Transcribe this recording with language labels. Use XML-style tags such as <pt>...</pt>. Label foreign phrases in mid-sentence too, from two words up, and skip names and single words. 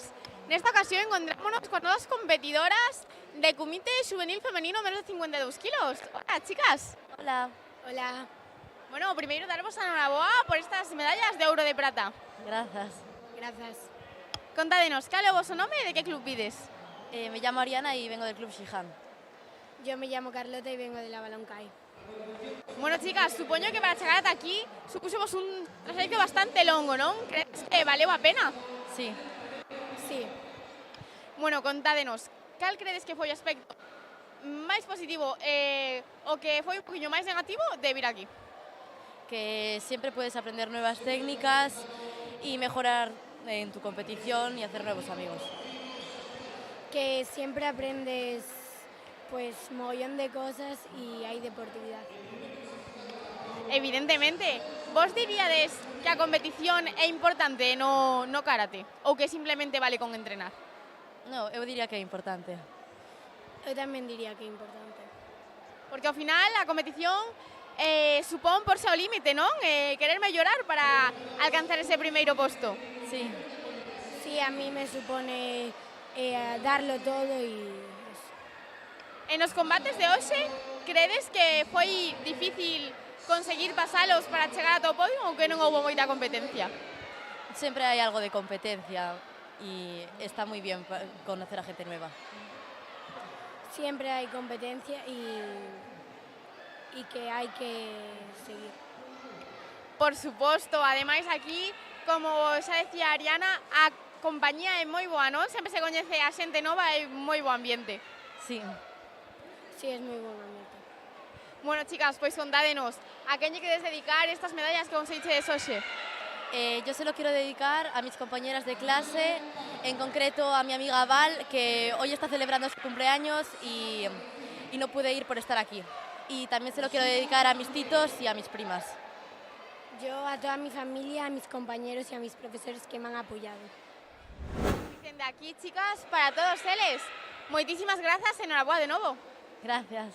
<gl>Nesta ocasión encontrámonos con dos competidoras de Comité Juvenil Femenino menos de 52 kilos.</gl> <es>Hola, chicas. Hola. Hola.</es> <gl>Bueno, primeiro darvos a enhoraboa por estas medallas de ouro e de prata.</gl> <es>Gracias. Gracias.</es> <gl>Contádenos, cal é o voso nome e de que club vides?</gl> <es>Me llamo Ariana y vengo del Club Shihan. Yo me llamo Carlota y vengo de la Baloncay.</es> <gl>Bueno, chicas, supoño que para chegar ata aquí supuxemos un trayecto bastante longo, non? Crees que valeu a pena?</gl> <es>Sí. Sí.</es> <gl>Bueno, contádenos, cal credes que foi o aspecto máis positivo o que foi un poquinho máis negativo de vir aquí?</gl> <es>Que siempre puedes aprender nuevas técnicas y mejorar en tu competición y hacer nuevos amigos. Que siempre aprendes pues mogollón de cosas y hay deportividad.</es> <gl>Evidentemente, vos diríades que a competición é importante no karate ou que simplemente vale con entrenar? No, eu diría que é importante. Eu tamén diría que é importante. Porque ao final a competición supón porse ao límite, non? Querer mellorar para alcanzar ese primeiro posto.</gl> <es>Sí. Sí, a mí me supone darlo todo y...</es> <gl>En os combates de hoxe, credes que foi difícil conseguir pasalos para chegar ata o podio ou que non houve moita competencia?</gl> <es>Siempre hay algo de competencia y está muy bien conocer a gente nueva. Siempre hay competencia y que hay que seguir.</es> <gl>Por suposto, ademais aquí, como xa decía Ariana, a compañía é moi boa, non? Sempre se coñece a xente nova e moi bo ambiente.</gl> <es>Sí. Sí, es muy buen ambiente.</es> <gl>Bueno, chicas, pois contádenos, a quen lle queres dedicar estas medallas que conseguiches hoxe?</gl> <es>Yo se lo quiero dedicar a mis compañeras de clase, en concreto a mi amiga Val, que hoy está celebrando su cumpleaños y no pude ir por estar aquí. Y también se lo quiero dedicar a mis titos y a mis primas. Yo a toda mi familia, a mis compañeros y a mis profesores que me han apoyado. Dicen de aquí,</es> <gl>chicas, para todos eles. Moitísimas grazas e enhoraboa de novo.</gl> <es>Gracias.</es>